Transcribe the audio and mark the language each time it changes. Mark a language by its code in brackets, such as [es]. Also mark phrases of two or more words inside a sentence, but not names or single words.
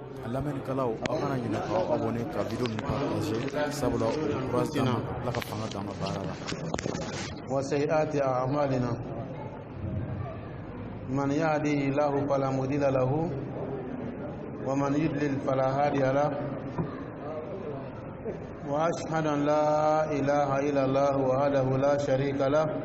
[bm] lamɛnnikɛlaw aw kana ɲinɛ k'aw abonné ka video ninnu partager sabula o ye courage d'an ma Ala ka fanga d'an ka baara la. [ar] وسيئات أعمالنا من يهده الله فلا مضل له ومن يضلل فلا هادي له وأشهد أن لا إله إلا الله وحده لا شريك له